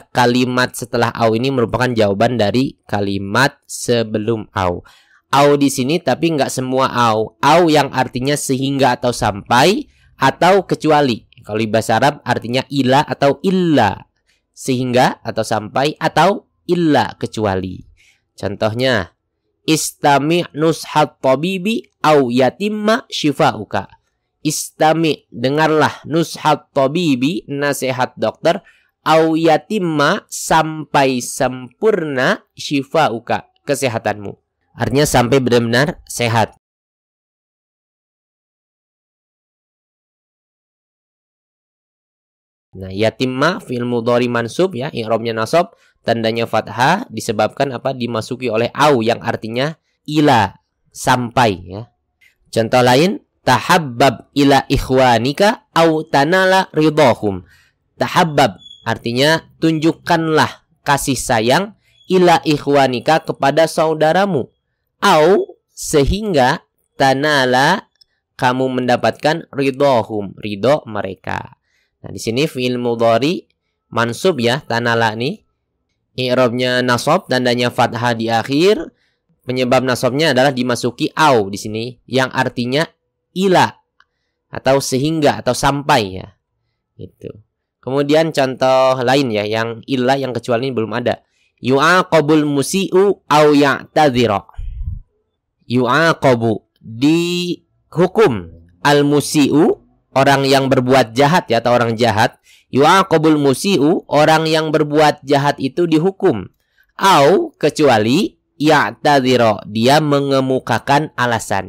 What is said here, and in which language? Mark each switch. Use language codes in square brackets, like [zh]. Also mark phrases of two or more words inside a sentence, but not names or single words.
[id] Kalimat setelah au ini merupakan jawaban dari kalimat sebelum au. Au di sini tapi nggak semua au. Au yang artinya sehingga atau sampai atau kecuali. Kalau di bahasa Arab artinya ila atau illa. Sehingga atau sampai atau illa kecuali. Contohnya, [ar] استمع نصح الطبيب أو يتم شفاؤك. [id] Istami', dengarlah, [ar] نصح الطبيب, [id] nasihat dokter, [ar] أو يتم, [id] sampai sempurna, shifauka, kesehatanmu. Artinya sampai benar-benar sehat. Nah, yatimma [ar] فعل مضارع [id] mansub ya, i'rabnya nasab, tandanya fathah, disebabkan apa? Dimasuki oleh au yang artinya ila, sampai ya. Contoh lain, [ar] تحبب إلى إخوانك أو تنال رضاهم. [id] Tahabbab artinya tunjukkanlah kasih sayang [ar] إلى إخوانك [id] kepada saudaramu, au sehingga tanala kamu mendapatkan ridhahum, ridho mereka. Nah, di sini [ar] فعل مضارع [id] mansub ya, tanala nih. I'rabnya nasab, tandanya fathah di akhir. Penyebab nasabnya adalah dimasuki au di sini yang artinya ila atau sehingga atau sampai ya. Gitu. Kemudian contoh lain ya, yang ila yang kecuali ini belum ada. [ar] يعاقب المسيء أو يعتذر. [id] Yu'aqabu, dihukum al-musi'u, orang yang berbuat jahat ya, atau orang jahat. [ar] يعاقب المسيء, [id] orang yang berbuat jahat itu dihukum. Au, kecuali ya'tadzira, dia mengemukakan alasan.